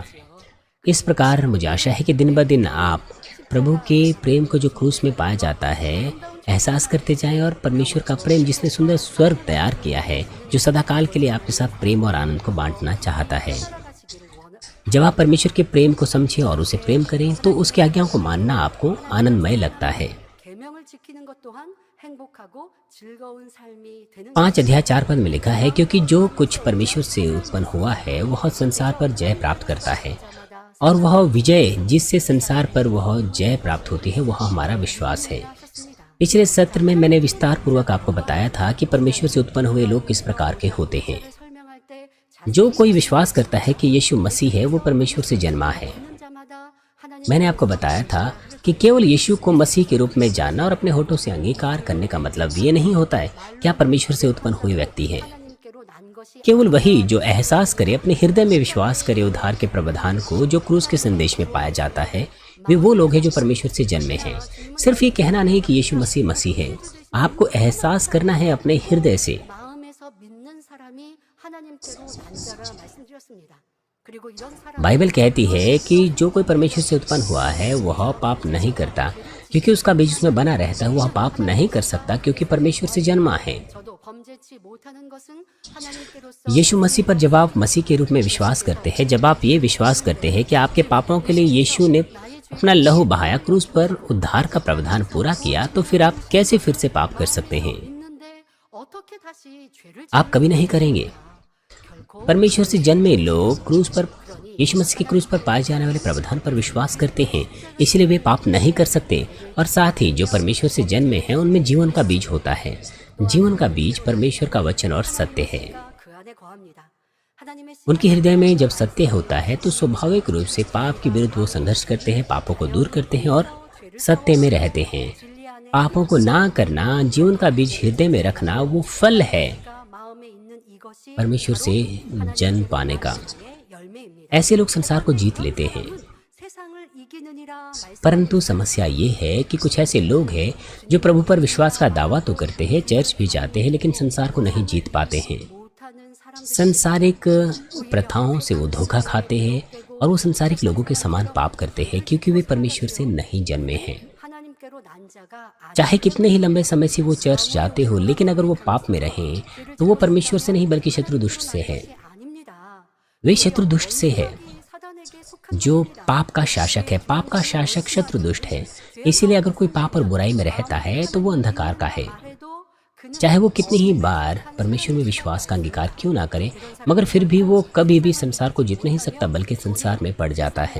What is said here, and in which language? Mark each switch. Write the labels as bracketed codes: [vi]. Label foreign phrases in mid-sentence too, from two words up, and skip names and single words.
[hi] इस प्रकार मुझे आशा है कि दिन ब दिन आप प्रभु के प्रेम को जो क्रूस में पाया जाता है एहसास करते जाएं, और परमेश्वर का प्रेम जिसने सुंदर स्वर्ग तैयार किया है, जो सदाकाल के लिए आपके साथ प्रेम और आनंद को बांटना चाहता है। जब आप परमेश्वर के प्रेम को समझें और उसे प्रेम करें तो उसकी आज्ञाओं को मानना आपको आनंदमय लगता है। [ko] 계명을 지키는 것 또한 행복하고 즐거운 삶이 되는 [hi] 5 अध्याय 4 पद में लिखा है, क्योंकि जो कुछ परमेश्वर से उत्पन्न हुआ है वह संसार पर जय प्राप्त करता है, [ko] 자마다 [hi] और वह विजय जिससे संसार पर वह जय प्राप्त होती है वह हमारा विश्वास है। [ko] 하셨습니다. [hi] पिछले सत्र में मैंने विस्तार पूर्वक आपको बताया था कि परमेश्वर से उत्पन्न हुए लोग किस प्रकार के होते हैं। [ko] 설명할 때 [hi] जो कोई विश्वास करता है कि यीशु मसीह है वो परमेश्वर से जन्मा है। [ko] 자는 자마다 하나님 [hi] मैंने आपको बताया था कि केवल यीशु को मसीह के रूप में जानना और अपने होठों से अंगीकार करने का मतलब ये नहीं होता है कि आप परमेश्वर से उत्पन्न हुए व्यक्ति हैं। [ko] 하나님께로 난 것이 [hi] केवल वही जो एहसास करे, अपने हृदय में विश्वास करे उद्धार के प्रावधान को जो क्रूस के संदेश में पाया जाता है, वे वो लोग हैं जो परमेश्वर से जन्मे हैं। सिर्फ ये कहना नहीं कि यीशु मसीह मसीह है, आपको एहसास करना है अपने हृदय से। [ko] 마음에서 믿는 사람이 하나님께로 난 자라 말씀드렸습니다. 그리고 이런 사람 [hi] बाइबल कहती है कि जो कोई परमेश्वर से उत्पन्न हुआ है वह पाप नहीं करता, क्योंकि उसका बीज उसमें बना रहता है। वह पाप नहीं कर सकता क्योंकि परमेश्वर से जन्मा है। [ko] 저도 범죄치 못하는 것은 하나님께로서 [hi] यीशु मसीह पर जब आप मसीह के रूप में विश्वास करते हैं, जब आप ये विश्वास करते हैं कि आपके पापों के लिए यीशु ने अपना लहू बहाया, क्रूस पर उद्धार का प्रावधान पूरा किया, तो फिर आप कैसे फिर से पाप कर सकते हैं? [ko] 있는데 어떻게 다시 죄를 [hi] आप कभी नहीं करेंगे। [ko] 결코 [hi] परमेश्वर से जन्मे लोग क्रूस पर, यीशु मसीह के क्रूस पर पाए जाने वाले प्रावधान पर विश्वास करते हैं, इसलिए वे पाप नहीं कर सकते। और साथ ही जो परमेश्वर से जन्मे हैं उनमें जीवन का बीज होता है। जीवन का बीज परमेश्वर का वचन और सत्य है। [ko] 그 안에 거합니다. 하나님의 [hi] उनके हृदय में जब सत्य होता है तो स्वाभाविक रूप से पाप के विरुद्ध वो संघर्ष करते हैं, पापों को दूर करते हैं और सत्य में रहते हैं। [ko] 진리 안에 [hi] पापों को ना करना, जीवन का बीज हृदय में रखना, वो फल है [ko] 마음에 있는 이것이 [hi] परमेश्वर से जन्म पाने का। [ko] 열매입니다. [hi] ऐसे लोग संसार को जीत लेते हैं, [ko] 세상을 이기느니라 말씀 [hi] परंतु समस्या ये है कि कुछ ऐसे लोग हैं जो प्रभु पर विश्वास का दावा तो करते हैं, चर्च भी जाते हैं, लेकिन संसार को नहीं जीत पाते हैं। [ko] 못하는 사람들 [hi] सांसारिक प्रथाओं से वो धोखा खाते हैं और वो सांसारिक लोगों के समान पाप करते हैं, क्योंकि वे परमेश्वर से नहीं जन्मे हैं। [ko] 하나님께로 난 자가 [hi] चाहे कितने ही लंबे समय से वो चर्च जाते हो, लेकिन अगर वो पाप में रहें तो वो परमेश्वर से नहीं बल्कि शत्रु दुष्ट से है। [ko] 아닙니다. [hi] वे शत्रु दुष्ट से है। [ko] 사단에게 속한 [hi] जो पाप का शासक है। पाप का शासक शत्रु दुष्ट है। इसीलिए अगर कोई पाप और बुराई में रहता है तो वो अंधकार का है। चाहे वो कितनी ही बार परमेश्वर में विश्वास का अंगीकार क्यों ना करे, मगर फिर भी वो कभी भी संसार को जीत नहीं सकता, बल्कि संसार में पड़ जाता है।